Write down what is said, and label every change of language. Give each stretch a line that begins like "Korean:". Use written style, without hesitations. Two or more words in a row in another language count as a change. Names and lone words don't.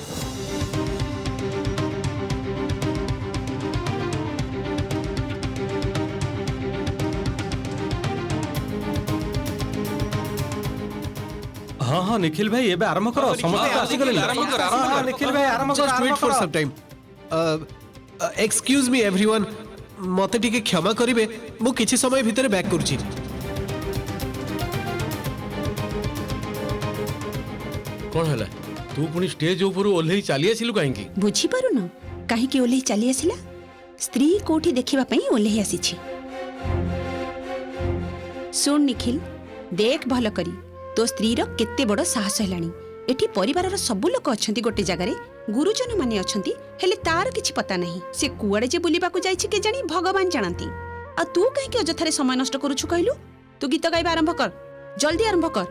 Odia: ହଁ ହଁ ନିଖିଲ ଭାଇ ଏବେ ଆରମ୍ଭ କର। ସମସ୍ତ ଆସି ଗଲେ। ହଁ ନିଖିଲ ଭାଇ ଆରମ୍ଭ କର।
English: Just wait for some time. Excuse me everyone,
Odia: ମତେ ଟିକେ କ୍ଷମା କରିବେ, ମୁଁ କିଛି ସମୟ ଭିତରେ ବ୍ୟାକ କରୁଛି। କଣ ହେଲା? ତୁ ପୁଣି ଷ୍ଟେଜ ଉପର ଓହ୍ଲେ ଚାଲି ଆସିଲୁ କାହିଁ ବୁଝିପାରୁନ କାହିଁ ଓହ୍ଲେ ଚାଲି ଆସିଲା ସ୍ତ୍ରୀ କୋଠି ଦେଖିବା ପାଇଁ ଓହ୍ଲେ ଆସିଛି ଶୁଣ ନିଖିଲ ଦେଖ ଭଲ କରି ତୋ ସ୍ତ୍ରୀ ର କେତେ ବଡ଼ ସାହସ ହେଲାଣି ଏଠି ପରିବାରର ସବୁ ଲୋକ ଅଛନ୍ତି ଗୋଟେ ଜାଗାରେ ଗୁରୁଜନ ମାନେ ଅଛନ୍ତି ହେଲେ ତାର କିଛି ପତ୍ତା ନାହିଁ ସେ କୁଆଡ଼େ ଯେ ବୁଲିବା କୁ ଯାଇଛି କେ ଜାଣି ଭଗବାନ ଜାଣନ୍ତି ଆ ତୁ କାହିଁ କି ଅଯଥାରେ ସମୟ ନଷ୍ଟ କରୁଛୁ କହିଲୁ ତୁ ଗୀତ ଗାଇବା ଆରମ୍ଭ କର ଜଲଦି ଆରମ୍ଭ କର